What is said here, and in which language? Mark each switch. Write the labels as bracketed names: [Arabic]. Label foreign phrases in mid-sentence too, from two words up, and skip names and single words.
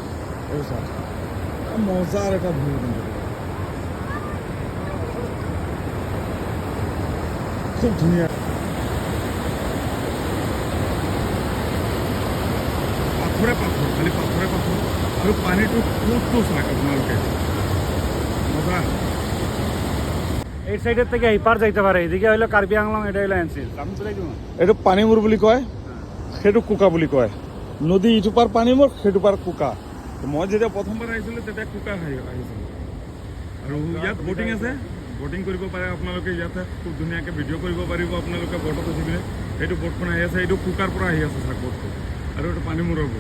[Assamese] মজাৰ এটা ভিউ, কিন্তু খুব ধুনীয়া। পাথৰে পাথৰ, খালি পাথৰে পাথৰ, আৰু পানীটো ক'তো চাক আপোনালোকে, মজা। [Bangla] এই সাইডের থেকে এই পার যাইতে পারে, এদিকে হইলো কার্বি আংলং, এটা হইলো এনসিল। আমি চলে যাবো। [Assamese] এইটো পানীমূৰ বুলি কয়, সেইটো কুকা বুলি কয়। নদী ইটো পাৰ পানীমূৰ, সেইটো পাৰ কুকা। মই যেতিয়া প্ৰথমবাৰ আহিছিলোঁ তেতিয়া কুকা আহিছিলোঁ। আৰু ইয়াত ব'টিং আছে, ব'টিং কৰিব পাৰে আপোনালোকে। ইয়াতে খুব ধুনীয়াকৈ ভিডিঅ' কৰিব পাৰিব আপোনালোকে ব'টত উঠি পিনে। এইটো ব'টখন আহি আছে, এইটো কুকাৰ পৰা আহি আছে চাক ব'টটো, আৰু এইটো পানীমূৰৰ ব'ট।